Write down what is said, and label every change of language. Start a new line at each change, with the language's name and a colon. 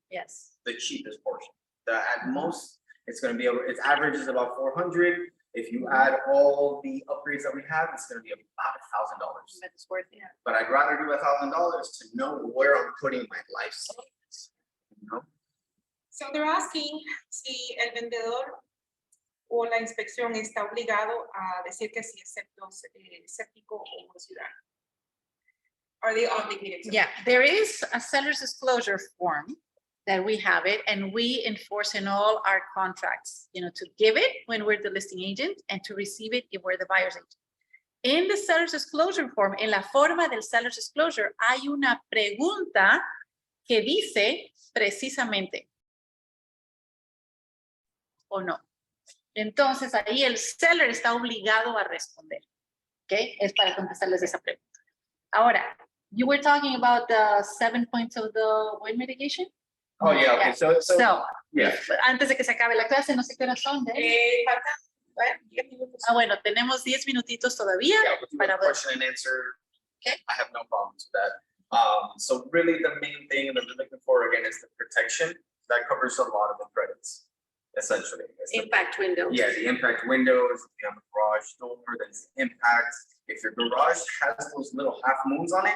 English: Yes. The cheapest portion. At most, it's gonna be its average is about 400. If you add all the upgrades that we have, it's gonna be about $1,000. But it's worth it. But I'd rather do $1,000 to know where I'm putting my life savings. You know? So they're asking
Spanish: si el vendedor o la inspección está obligado a decir que si es séptico o ciudadano.
English: Are they obligated to? Yeah, there is a seller's disclosure form that we have it and we enforce in all our contracts, you know, to give it when we're the listing agent and to receive it if we're the buyer's agent. In the seller's disclosure form,
Spanish: en la forma del seller's disclosure, hay una pregunta que dice precisamente o no. Entonces ahí el seller está obligado a responder. ¿Ok? Es para contestarles esa pregunta. Ahora,
English: you were talking about the 7 points of the wind mitigation. Oh, yeah, okay, so, So, yeah.
Spanish: antes de que se acabe la clase, no sé qué horas son. Faltan, bueno, 10 minutos. Bueno, tenemos 10 minutitos todavía.
English: Yeah, we can do
Spanish: Para a ver.
English: question and answer. Okay. I have no problems with that. So really the main thing that we're looking for again is the protection. That covers a lot of the credits, essentially. It's the- Impact window. Yeah, the impact windows, if you have a garage door, there's impact. If your garage has those little half moons on it,